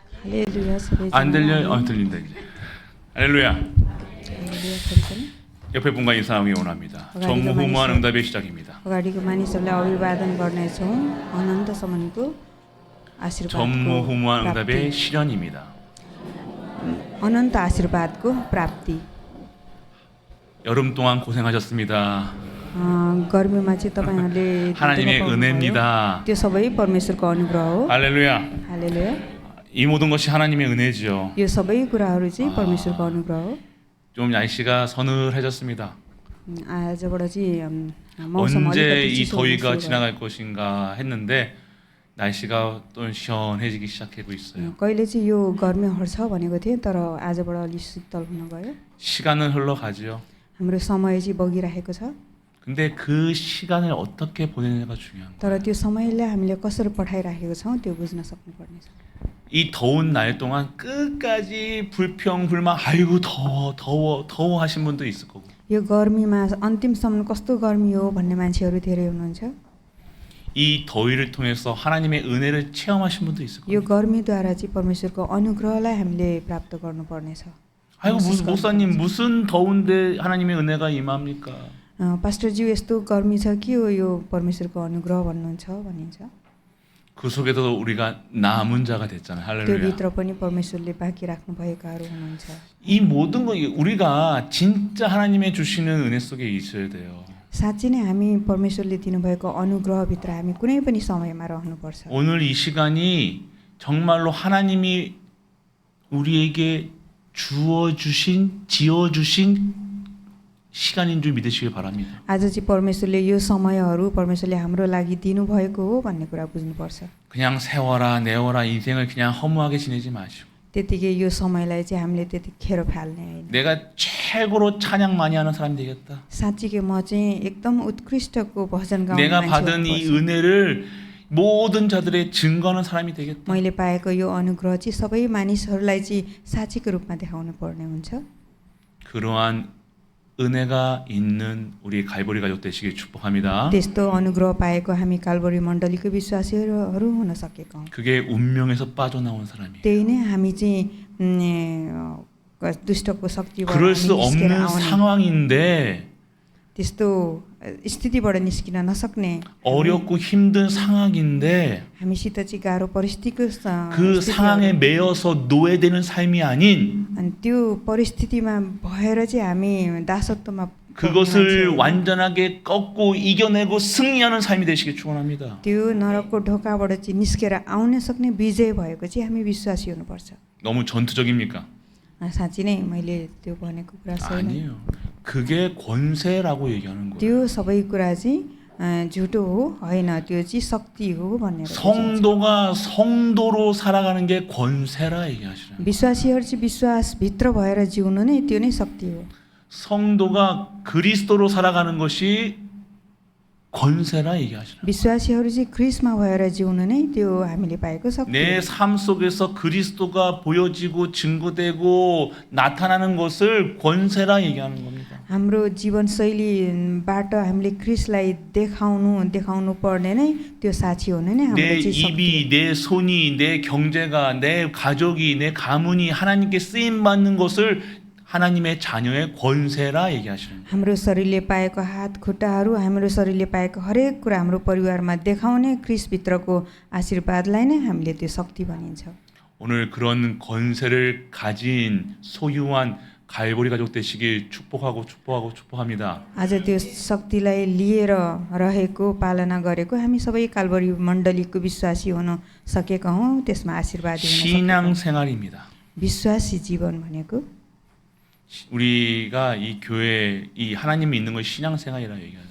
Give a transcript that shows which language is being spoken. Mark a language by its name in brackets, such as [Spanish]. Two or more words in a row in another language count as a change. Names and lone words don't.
[Korean] 할렐루야 안 들려? 소리지만 들린다 이제. 할렐루야. 할렐루야 소리지만 옆에 분과 인사하기 원합니다. 어가리가 전무후무한 많이 응답의 시작입니다. [Nepali] अगाडिको मानिसहरूलाई अभिवादन गर्नेछौँ अनन्तसम्मको आशीर्वादको [Korean] 전무후무한 [Nepali] प्राप्ति [Korean] 응답의 실현입니다. [Nepali] अनन्त आशीर्वादको प्राप्ति [Korean] 여름 동안 고생하셨습니다. [Nepali] गर्मीमा चाहिँ तपाईँहरूले [Korean] 하나님의 [Nepali] दुःख पाउनुभयो। [Korean] 은혜입니다. [Nepali] त्यो सबै परमेश्वरको अनुग्रह हो [Korean] 할렐루야. [Nepali] हालेलुया [Korean] 이 모든 것이 하나님의 은혜지요. [Nepali] यो सबै कुराहरू चाहिँ परमेश्वरको अनुग्रह हो [Korean] 좀 날씨가 서늘해졌습니다. [Nepali] आजबाट चाहिँ मौसम [Korean] 언제 [Nepali] अलिकति [Korean] 이 [Nepali] चिसो हुन [Korean] 더위가 [Nepali] सुरु भयो। [Korean] 지나갈 것인가 했는데 날씨가 또 시원해지기 시작하고 있어요. [Nepali] कहिले चाहिँ यो गर्मी हट्छ भनेको थिएँ तर आजबाट अलि शीतल हुन गयो [Korean] 시간은 흘러가지요. [Nepali] हाम्रो समय चाहिँ बगिरहेको छ [Korean] 근데 그 시간을 어떻게 보내느냐가 중요한 거예요. [Nepali] तर त्यो समयलाई हामीले कसरी पठाइराखेको छौँ त्यो बुझ्न सक्नुपर्नेछ [Korean] 이 더운 날 동안 끝까지 불평 불만 아이고 더워 하신 분도 있을 거고 [Nepali] यो गर्मीमा अन्तिमसम्म कस्तो गर्मी हो भन्ने मान्छेहरू धेरै हुनुहुन्छ [Korean] 이 더위를 통해서 하나님의 은혜를 체험하신 분도 있을 [Nepali] यो [Korean] 거고 [Nepali] गर्मीद्वारा चाहिँ परमेश्वरको अनुग्रहलाई हामीले प्राप्त गर्नुपर्नेछ [Korean] 아이고 목사님 무슨 더운데 하나님의 은혜가 임합니까? [Nepali] पास्टरज्यू यस्तो गर्मी छ कि यो परमेश्वरको अनुग्रह भन्नुहुन्छ भनिन्छ [Korean] 그 속에서 우리가 남은 자가 됐잖아요. 할렐루야. [Nepali] त्योभित्र पनि परमेश्वरले बाँकी राख्नु भएकाहरू हुनुहुन्छ [Korean] 이 모든 거 우리가 진짜 하나님의 주시는 은혜 속에 있어야 돼요. [Nepali] साँच्चै नै हामी परमेश्वरले दिनुभएको अनुग्रहभित्र हामी कुनै पनि समयमा रहनुपर्छ [Korean] 오늘 이 시간이 정말로 하나님이 우리에게 주어 주신 지어 주신 시간인 줄 믿으시길 바랍니다. [Nepali] आज चाहिँ परमेश्वरले यो समयहरू परमेश्वरले हाम्रो लागि दिनुभएको हो भन्ने कुरा बुझ्नुपर्छ [Korean] 그냥 세워라 내워라 인생을 그냥 허무하게 지내지 마시고 [Nepali] त्यतिकै यो समयलाई चाहिँ हामीले त्यतिखेर फाल्ने होइन [Korean] 내가 최고로 찬양 많이 하는 사람이 되겠다. [Nepali] साँच्चीकै म चाहिँ एकदम उत्कृष्टको भजन गाउने [Korean] 내가 [Nepali] मान्छे [Korean] 받은 이 [Nepali] हुनुपर्छ। [Korean] 은혜를 모든 자들의 증거하는 사람이 되겠다. [Nepali] मैले पाएको यो अनुग्रह चाहिँ सबै मानिसहरूलाई चाहिँ साँच्चीको रूपमा देखाउनु पर्ने हुन्छ [Korean] 그러한 은혜가 있는 우리 갈보리 가족 되시길 축복합니다. [Nepali] त्यस्तो अनुग्रह पाएको हामी कालबरी मण्डलीको विश्वासीहरू हुन सकेका हौँ [Korean] 그게 운명에서 빠져나온 사람이에요. [Nepali] त्यही नै हामी चाहिँ दुष्टको शक्तिबाट [Korean] 그럴 수 [Nepali] हामी निस्केर [Korean] 없는 [Nepali] आउने [Korean] 상황인데 [Nepali] त्यस्तो स्थितिबाट निस्किन नसक्ने [Korean] 어렵고 힘든 상황인데 [Nepali] हामीसित चाहिँ गाह्रो परिस्थितिको [Korean] 그 상황에 매여서 노예되는 삶이 아닌 [Nepali] अनि त्यो परिस्थितिमा भएर चाहिँ हामी दासत्वमा पर्ने [Korean] 그것을 [Nepali] मान्छे, [Korean] 완전하게 꺾고 इ겨내고 승리하는 삶이 되시길 축원합니다. [Nepali] त्यो नरकको ढोकाबाट चाहिँ निस्केर आउन सक्ने विजय भएको चाहिँ हामी विश्वासी हुनुपर्छ [Korean] 너무 전투적입니까? [Nepali] साँच्ची नै मैले त्यो भनेको कुरा छैन [Korean] 아니에요. 그게 권세라고 얘기하는 거예요. [Nepali] त्यो सबै कुरा चाहिँ झुटो हो होइन त्यो चाहिँ शक्ति हो भनेर बुझिन्छ। [Korean] 성도가 성도로 살아가는 게 권세라 얘기하시는 거예요. [Nepali] विश्वासीहरू चाहिँ विश्वासभित्र भएर जिउनु नै त्यो नै शक्ति हो [Korean] 성도가 그리스도로 살아가는 것이 권세라 얘기하시는 거예요. [Nepali] विश्वासीहरू चाहिँ ख्रिस्टमा भएर जिउनु नै त्यो हामीले पाएको शक्ति हो। [Korean] 내 삶 속에서 그리스도가 보여지고 증거되고 나타나는 것을 권세라 얘기하는 겁니다. [Nepali] हाम्रो जीवनशैलीबाट हामीले ख्रिस्टलाई देखाउनु पर्ने नै त्यो साक्षी हुने नै हाम्रो [Korean] 내 [Nepali] चाहिँ शक्ति [Korean] 입이, 내 손이, 내 경제가, 내 가족이, 내 가문이 하나님께 쓰임 받는 것을 하나님의 자녀의 권세라 얘기하시는 거예요. [Nepali] हाम्रो शरीरले पाएको हात खुट्टाहरू हाम्रो शरीरले पाएको हरेक कुरा हाम्रो परिवारमा देखाउने ख्रिस्टभित्रको आशीर्वादलाई नै हामीले त्यो शक्ति भनिन्छ [Korean] 오늘 그런 권세를 가진 소유한 갈보리 가족 되시길 축복합니다. [Nepali] आज त्यो शक्तिलाई लिएर रहेको पालना गरेको हामी सबै कालबरी मण्डलीको विश्वासी हुन सकेका हौँ त्यसमा आशीर्वाद हुन सकेका [Korean] 신앙 [Nepali] हौँ। [Korean] 생활입니다. [Nepali] विश्वासी जीवन भनेको [Korean] 우리가 이 교회 이 하나님이 있는 걸 신앙 생활이라 얘기하잖아요.